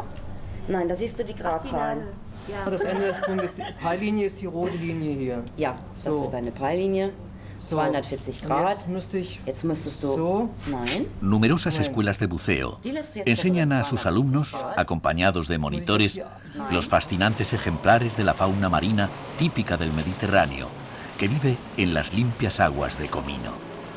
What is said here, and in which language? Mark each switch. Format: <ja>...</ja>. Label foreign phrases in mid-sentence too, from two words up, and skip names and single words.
<de>Nein, da siehst du die Gradzahlen. Ja. Das Ende des Punktes, die Peillinie ist die rote Linie hier. Ja, das ist deine Peillinie. 240 Grad. Jetzt müsstest du... So. Nein.</de> <es>Numerosas escuelas de buceo enseñan a sus alumnos, acompañados de monitores, los fascinantes ejemplares de la fauna marina típica del Mediterráneo, que vive en las limpias aguas de Comino.</es>